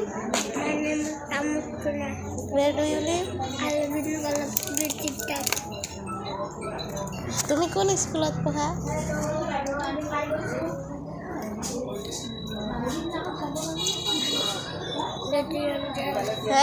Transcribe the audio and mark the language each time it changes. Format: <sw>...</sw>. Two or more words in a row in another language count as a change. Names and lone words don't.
<en>My name is Amutula. Where do you live? I live in Galapurita.</en> <as>তুমি কোন স্কুলত পঢ়া?</as> <en>Little Angel. হে?</en>